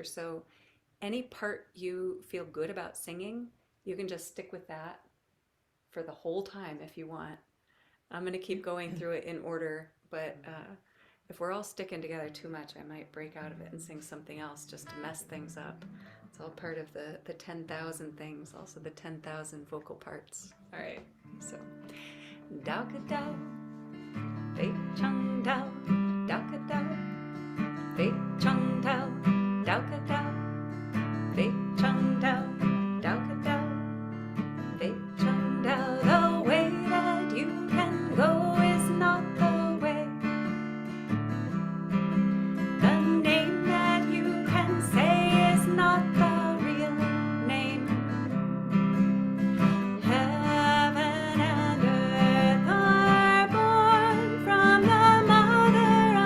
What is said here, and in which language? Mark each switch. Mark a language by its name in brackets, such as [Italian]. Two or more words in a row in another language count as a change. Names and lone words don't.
[English] So any part you feel good about singing, you can just stick with that for the whole time if you want. I'm going to keep going through it in order, but if we're all sticking together too much, I might break out of it and sing something else just to mess things up. It's all part of the 10,000 things, also the 10,000 vocal parts. All right, so [Chinese] 道可道，非常道, 道可道，非常道, 道可道，非常道, 道可道，非常道. [English] The way that you can go is not the way. The name that you can say is not the real name. Heaven and earth are born from the mother